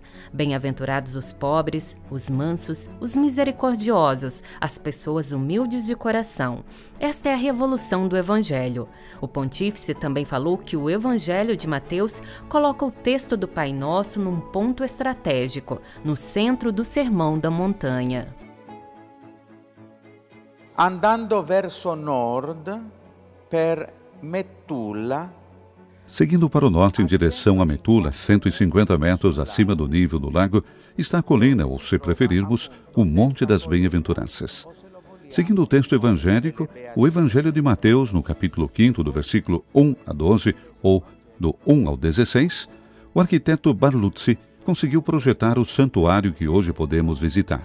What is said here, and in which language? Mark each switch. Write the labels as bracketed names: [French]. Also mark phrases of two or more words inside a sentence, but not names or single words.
[Portuguese] Bem-aventurados os pobres, os mansos, os misericordiosos, as pessoas humildes de coração. Esta é a revolução do Evangelho. O pontífice também falou que o Evangelho de Mateus coloca o texto do Pai Nosso num ponto estratégico, no centro do Sermão da Montanha. [Italian] Andando verso nord per Metulla. [Portuguese] Seguindo para o norte em direção a Metula, 150 metros acima do nível do lago, está a colina, ou se preferirmos, o Monte das Bem-aventuranças. Seguindo o texto evangélico, o Evangelho de Mateus, no capítulo 5, do versículo 1 a 12, ou do 1 ao 16, o arquiteto Barluzzi conseguiu projetar o santuário que hoje podemos visitar.